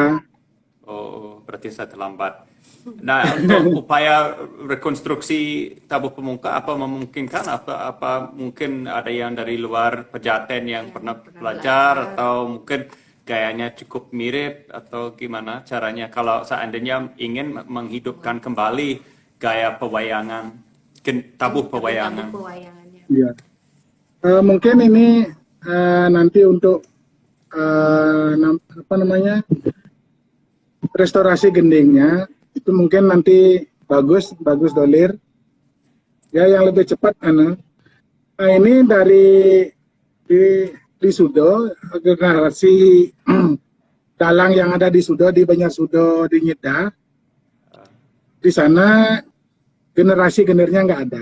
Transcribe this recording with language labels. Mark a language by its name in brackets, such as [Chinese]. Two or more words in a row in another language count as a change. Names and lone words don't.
[Indonesian] Oh, berarti saya terlambat. Nah, untuk upaya rekonstruksi tabuh pemungka apa memungkinkan apa mungkin ada yang dari luar Pejaten yang pernah belajar atau mungkin gayanya cukup mirip atau gimana caranya kalau seandainya ingin menghidupkan kembali gaya pewayangan tabuh pewayangan. Tabuh pewayangannya. iya. Mungkin ini nanti untuk apa namanya restorasi gendingnya itu mungkin nanti bagus dolir ya yang lebih cepat ini dari di Sudo generasi dalang yang ada di Sudo di Banjar Sudo di Nyeda di sana generasi gendernya nggak ada.